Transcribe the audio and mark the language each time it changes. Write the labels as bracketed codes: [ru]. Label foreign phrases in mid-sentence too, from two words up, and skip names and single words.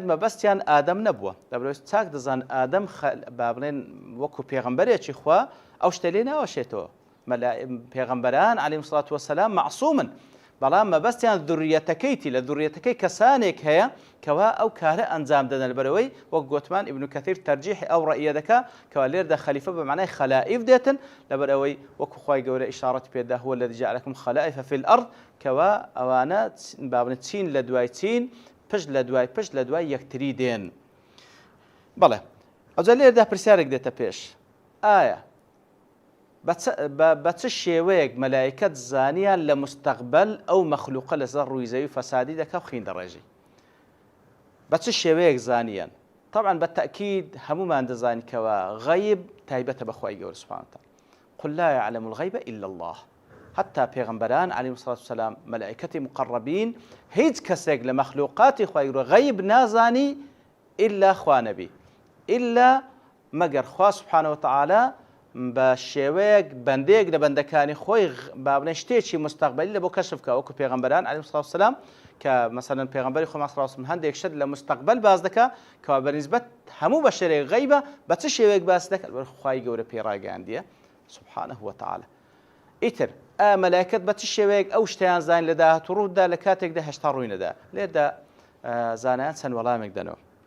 [ckb] مەبەستیان ئادەم نەبووە لەبەرەوەی چاک دەزان ئادەم با بڵێن وەکو پێغەمبەرێکی خوا ئەو شتە لێ ناوەشێتەوە پێغەمبەران عەلەیهیمو [ar] سڵاتو وەسەلام [ckb] مەعسوومن بەڵام مەبەستیان دوڕیەتەکەیتی لە دوڕیەتەکەی کەسانێک هەیە کەوا ئەو کارە ئەنجام دەدەن لەبەرەوەی وەک گوتمان ئیبن کەثیر تەرجیحی ئەو ڕەئیە دەکا کەوا لێردا خەلیفە بە معنای خەلائف دێتن لەبەرەوەی وەکو خوای گەورە ئیشارەتی پێدا [ar] هو الذی جعلکم خەلائف فی الأرض [ckb] کەوا ئەوانە با بڵێن چین لە دوای چین پشت لە دوای یەکتری دێن بەڵێ ئەوجا لێرەدا پرسیارێک دێتە پێش ئایا بە چ شێوەیەک مەلایکەت زانیان لە مستەقبەل ئەو مەخلوقە لەسەر ڕووی زەوی فەسادی دەکا و خین دەڕێژی بە چ شێوەیەک زانیان [ar] طبعا بالتأكيد [ckb] همومان دەزانیکەوە غەیب تایبەتە بەخوای گەورە [ar] سوبحانه وتعالى قل لا يعلم الغيب إلا الله حتى [ckb] پێغەمبەران [ar] عليهم الصلاة والسلام ملائكة مقربين [ckb] هیچ کەسێک لە مەخلوقاتی خوای گەورە غەیب نازانی إلا خوا نەبی إلا مەگەر خوا [ar] سبحانه وتعالى [ckb] بە شێوەیەک بەندێک لە بەندەکانی خۆی بابنە شتێکی مستەقبەلی لە بۆ کەشف کە وەکو پێغەمبەران [ar] عەلەیهیم الصلاة والسلام [ckb] کە مەسەلەن پێغەمبەری خۆمان [ar] صلی الله علیه و سلم [ckb] هەندێک شت لە مستەقبەل باز دەکا کەوا بەنسبەت هەموو بەشەرێک غەیبە بە چ شێوەیەک باس دەکات خوای گەورە پێڕاگەاندیە [ar] سبحانه وتعالى [ckb] ئیتر مەلایکەت بە چ شێوەیەک ئەو شتیان زان لە داهاتوو ڕوودا لە کاتێکدا هێشتا ڕووی نەدا لێردا زانایان چەند وەڵامێک دەنەوە